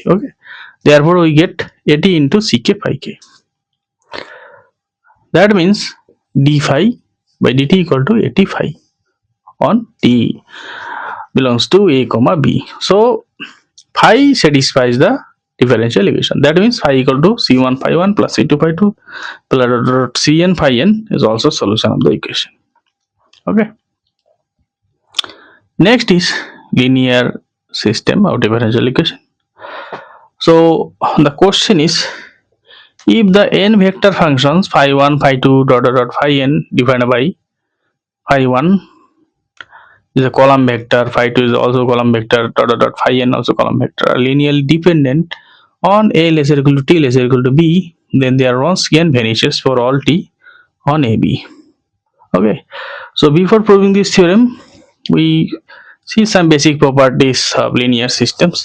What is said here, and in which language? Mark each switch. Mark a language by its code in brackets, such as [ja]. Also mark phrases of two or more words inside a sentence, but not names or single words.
[en] Okay, therefore we get at into ck phi k, that means d phi by dt equal to at phi on t belongs to a comma b. So phi satisfies the differential equation, that means phi equal to c1 phi 1 plus c2 phi 2 plus cn phi n is also solution of the equation. Okay, next is linear system of differential equation. So the question is, if the n vector functions phi 1 phi 2 dot phi n defined by phi 1 is a column vector, phi 2 is also column vector, dot phi n also column vector, are linearly dependent on a less or equal to t less or equal to b, then their Wronskian vanishes for all t on ab. Okay, so before proving this theorem, we see some basic properties of linear systems.